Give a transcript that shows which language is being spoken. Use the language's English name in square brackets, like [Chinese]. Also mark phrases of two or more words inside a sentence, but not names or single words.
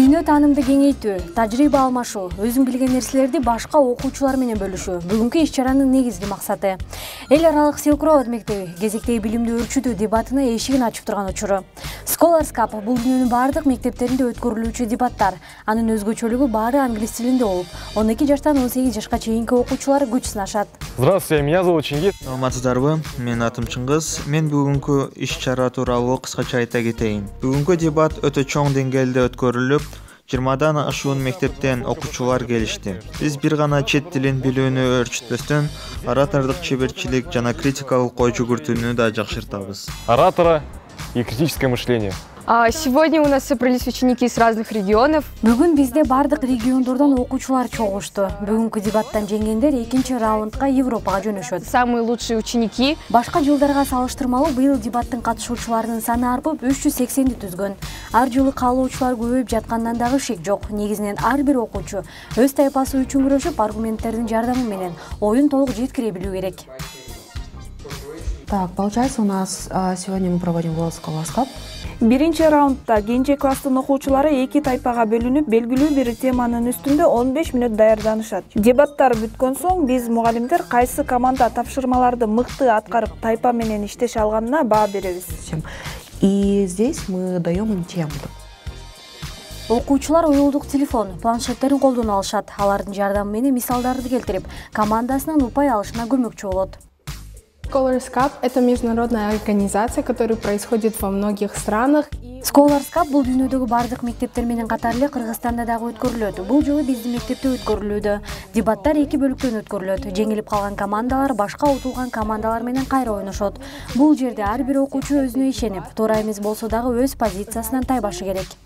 [Kyrgyz] таанымды кеңейтүү, тажрыйба алмашуу, өзүң билген нерселерди башка окуучулар менен бөлүшүү бүгүнкү иш-чаранын негизги максаты. Эл аралык Silk Road мектеби кезектеги билимди өрчүтүү дебатына эшигин ачып турган учуру. Scholars Cup бул дүйнөнүн бардык мектептеринде өткөрүлүүчү дебаттар. Анын өзгөчөлүгү баары англис тилинде болуп, 12 жаштан 18 жашка чейинки окуучулар күч сынашат. [Russian] Здравствуйте, меня зовут Чингиз. [Kyrgyz] Саламатсыздарбы? Менин атым Чыңгыз. Мен бүгүнкү иш-чара тууралуу кыскача айта кетейин. Бүгүнкү дебат өтө чоң деңгээлде өткөрүлүп, 20дан ашуун мектептен окуучулар келишти. Биз бир гана чет тилин билүүнү өрчүтпөстөн, оратордук чеберчилик жана критикалык ой жүгүртүүнү да жакшыртабыз. [Russian] Оратора и критическое мышление. Сегодня у нас собрались ученики из разных регионов. [Kyrgyz] Бүгүн бизде бардык региондордон окуучулар чогулушту. Бүгүнкү дебаттан жеңгендер экинчи раундга Европага жөнөшөт. [Russian] Самые лучшие ученики. [Kyrgyz] Башка жылдарга салыштырмалуу быйыл дебаттын катышуучуларынын саны арбып 380ди түзгөн. Ар жылы каалоочулар көбөйүп жаткандан дагы шек жок. Негизинен ар бир окуучу өз тайпасы үчүн күрөшүп, аргументтердин жардамы менен оюн толук жеткире билүү керек. [Russian] Так, получается, у нас сегодня мы проводим World Scholars Cup. [Kyrgyz] Биринчи раундда кенже класстын окуучулары эки тайпага бөлүнүп, белгилүү бир теманын үстүндө 15 мүнөт даярданышат. Дебаттар бүткөн соң биз мугалимдер кайсы команда тапшырмаларды мыкты аткарып, тайпа менен иштеше алганына баа беребиз. [Russian] И здесь мы даем им тему. [Kyrgyz] Окуучулар уюлдук телефон, планшеттерин колдоно алышат. Алардын жардамы менен мисалдарды келтирип, командасынын упай алышына көмөкчү болот. [Russian] Scholars Cup – это международная организация, которая происходит во многих странах. [Kyrgyz] Scholars Cup бул дүйнөдөгү бардык мектептер менен катар эле Кыргызстанда дагы өткөрүлөт. Бул жылы биздин мектепте өткөрүлүүдө. Дебаттар эки бөлүктөн өткөрүлөт. Жеңилип калган командалар башка утулган командалар менен кайра ойношот. Бул жерде ар бир окуучу өзүнө ишенип, туура эмес болсо дагы өз позициясынан тайбашы керек.